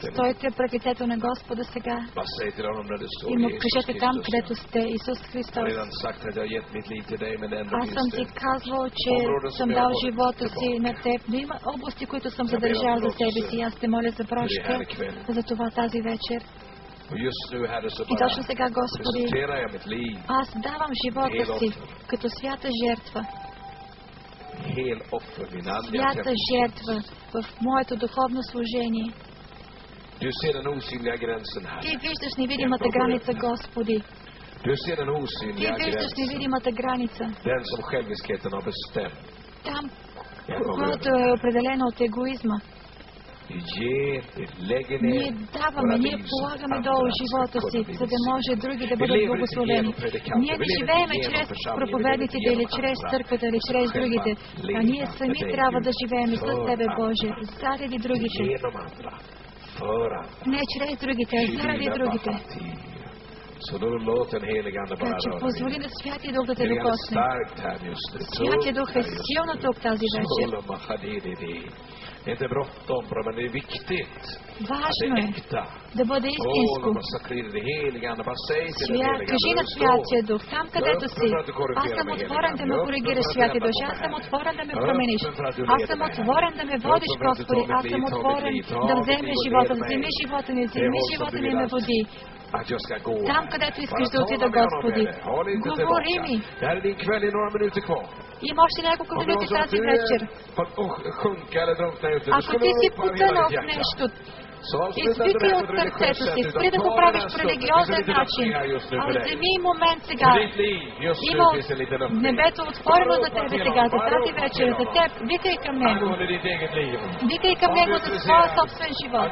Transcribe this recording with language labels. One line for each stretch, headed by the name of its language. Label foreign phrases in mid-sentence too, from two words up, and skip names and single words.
Bulgarian: Стойте пред лицето на Господа сега.
Swedish: Bara säg till honom när du står
Bulgarian: И му
Swedish: Jesus
Bulgarian: кажете там,
Swedish: Kristus.
Bulgarian: където сте, Исус
Swedish: Jag har
Bulgarian: Христос.
Swedish: redan sagt att jag har gett mitt liv till dig, men ändå
Bulgarian: Аз съм
Swedish: finns
Bulgarian: ти
Swedish: det
Bulgarian: казвал, че съм дал живота си на теб, но има области, които съм задържал за себе си. Аз те моля за прошка за това тази вечер.
Swedish: Och just nu, Herre, så
Bulgarian: И
Swedish: bara
Bulgarian: точно сега, Господи,
Swedish: presenterar jag mitt liv,
Bulgarian: аз давам живота си като свята жертва.
Swedish: hel offer, min andliga
Bulgarian: Свята
Swedish: tempel.
Bulgarian: жертва в моето духовно служение.
Swedish: Du ser den osynliga gränsen här.
Bulgarian: Ти виждаш невидимата граница, Господи.
Swedish: Du ser den
Bulgarian: Ти
Swedish: osynliga
Bulgarian: виждаш
Swedish: gränsen.
Bulgarian: невидимата граница.
Swedish: Den som själviskheten har bestämt.
Bulgarian: Там, която е определена от егоизма.
Swedish: Vi ger, vi lägger
Bulgarian: Ние
Swedish: ner
Bulgarian: даваме,
Swedish: våra
Bulgarian: ние
Swedish: liv så
Bulgarian: полагаме
Swedish: andra
Bulgarian: долу
Swedish: ska
Bulgarian: живота
Swedish: kunna
Bulgarian: си,
Swedish: bli
Bulgarian: за да може други да
Swedish: Vi
Bulgarian: бъдат
Swedish: lever inte
Bulgarian: благословени.
Swedish: genom predikanter,
Bulgarian: Ние
Swedish: vi
Bulgarian: не
Swedish: lever
Bulgarian: живееме
Swedish: inte
Bulgarian: чрез
Swedish: genom församlingen,
Bulgarian: проповедниците
Swedish: vi lever
Bulgarian: или
Swedish: inte
Bulgarian: чрез
Swedish: genom
Bulgarian: църквата, или
Swedish: andra.
Bulgarian: чрез
Swedish: Vi ska
Bulgarian: другите,
Swedish: själva
Bulgarian: а ние
Swedish: leva
Bulgarian: сами
Swedish: med dig,
Bulgarian: трябва да
Swedish: Gud,
Bulgarian: живеем с
Swedish: för
Bulgarian: Тебе,
Swedish: andra.
Bulgarian: Боже, заради другите.
Swedish: Genom andra, för andra.
Bulgarian: Не чрез другите, а заради другите.
Swedish: Så då låt den helige Ande bara
Bulgarian: Така че
Swedish: röra
Bulgarian: позволи
Swedish: vid.
Bulgarian: на Святия Дух да те
Swedish: Helige Ande
Bulgarian: докосне.
Swedish: starkt här just nu.
Bulgarian: Святия Дух е силно тук тази вечер.
Swedish: Det är inte bråttom, men det är viktigt att det
Bulgarian: Важно
Swedish: är
Bulgarian: е
Swedish: äkta.
Bulgarian: да бъде истинско.
Swedish: Det helige Ande, bara säg till den helige
Bulgarian: Кажи на
Swedish: Ande.
Bulgarian: Святия Дух, там където си. Аз съм отворен да ме коригираш, Святия Дух. Аз съм отворен да ме промениш. Аз съм отворен да ме водиш, Господи. Аз съм отворен да вземеш живота. Вземи живота ми, вземи живота ми и ме води.
Swedish: Att jag ska gå.
Bulgarian: Там, където искаш да отида, Господи. Говори ми.
Swedish: Det här är din kväll, i några minuter kvar.
Bulgarian: Има още няколко минути тази вечер.
Swedish: Sjunka eller drunkna ute.
Bulgarian: Ако ти си потънал в нещо, извикай от сърцето си, спри да го правиш по религиозен начин. А вземи момент сега. Има небето отворено за тебе сега, за тази вечер, за теб. Викай към него. Викай към него за своя собствен живот.